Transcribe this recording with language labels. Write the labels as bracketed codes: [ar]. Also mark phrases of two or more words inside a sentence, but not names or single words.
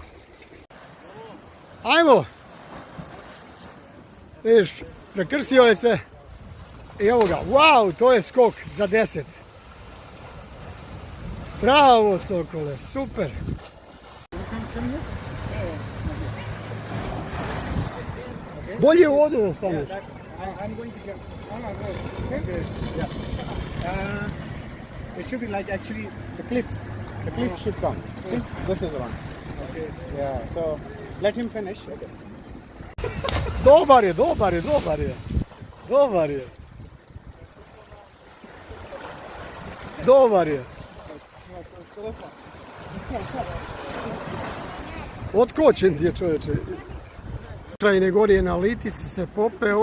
[bs] Ajmo! Vidiš, prekrstio je se. I evo ga, wow, to je skok za 10. Bravo Sokole, super. Bolje u vodu da staneš. [en] It should be like actually the cliff. The cliff should come. See? This is the one. Okay. Yeah. So let him finish. Okay. [bs] Dobar je. Otkočen ti je čovječe. Krajine gore je na litici se popeo.